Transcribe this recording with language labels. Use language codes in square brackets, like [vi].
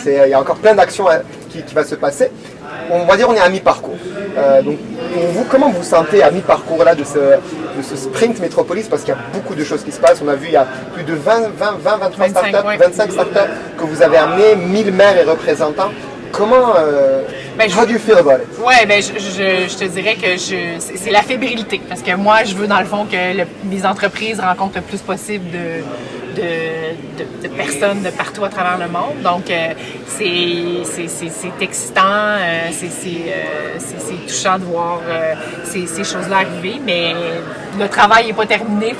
[fr] Il y a encore plein d'actions qui va se passer. On va dire on est à mi-parcours. Donc vous, comment vous sentez à mi-parcours là de ce sprint Metropolis, parce qu'il y a beaucoup de choses qui se passent. On a vu il y a plus de 23 startups, 25 startups que vous avez amenés, 1000 maires et représentants. [en] Comment how do you feel about it? [fr] Ouais, ben je te dirais que c'est la fébrilité, parce que moi je veux dans le fond que les entreprises rencontrent le plus possible de personnes de partout à travers le monde. Donc c'est excitant, c'est touchant de voir ces choses-là arriver, mais le travail n'est pas terminé.